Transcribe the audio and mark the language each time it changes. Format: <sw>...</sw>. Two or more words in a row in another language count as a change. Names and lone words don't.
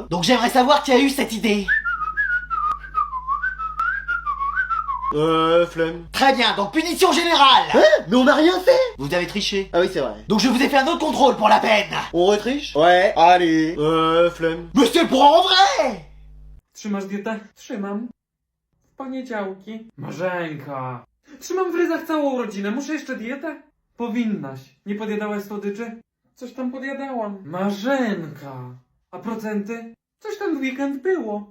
<fr>Donc j'aimerais savoir qui a eu cette idée. Flemme. Très bien, donc punition générale. Hein? Mais on a rien fait. Vous avez triché. Ah oui, c'est vrai. Donc je vous ai fait un autre contrôle pour la peine. On retriche? Ouais, allez. Flemme. Mais c'est pour en vrai.</fr> <pl>Trzymasz dietę? Trzymam. W poniedziałki. Marzenka. Trzymam w ryzach całą rodzinę. Muszę jeszcze dietę? Powinnaś. Nie podjadałaś słodyczy? Coś tam podjadałam. Marzenka. A procenty? Coś tam w weekend było.</pl>